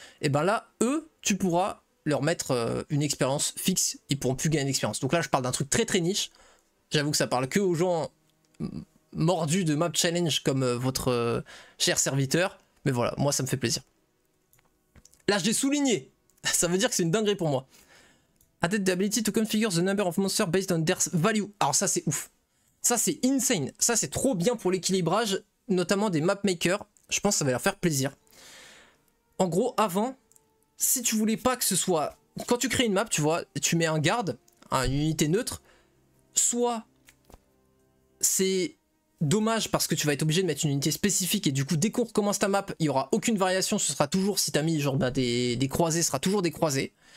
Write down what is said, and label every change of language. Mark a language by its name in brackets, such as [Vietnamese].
[French] Et ben là, eux, tu pourras leur mettre une expérience fixe, ils pourront plus gagner d'expérience. Donc là je parle d'un truc très très niche, j'avoue que ça parle que aux gens mordus de map challenge comme votre cher serviteur, mais voilà, moi ça me fait plaisir. Là je l'ai souligné, ça veut dire que c'est une dinguerie pour moi. [English] Added the ability to configure the number of monsters based on their value. [French] Alors ça c'est ouf, ça c'est insane, ça c'est trop bien pour l'équilibrage, notamment des map makers, je pense que ça va leur faire plaisir. En gros, avant, si tu voulais pas que ce soit... Quand tu crées une map, tu vois, tu mets un garde, une unité neutre, soit c'est dommage parce que tu vas être obligé de mettre une unité spécifique et du coup dès qu'on recommence ta map, il n'y aura aucune variation, ce sera toujours, si tu as mis genre bah, des croisés, ce sera toujours des croisés.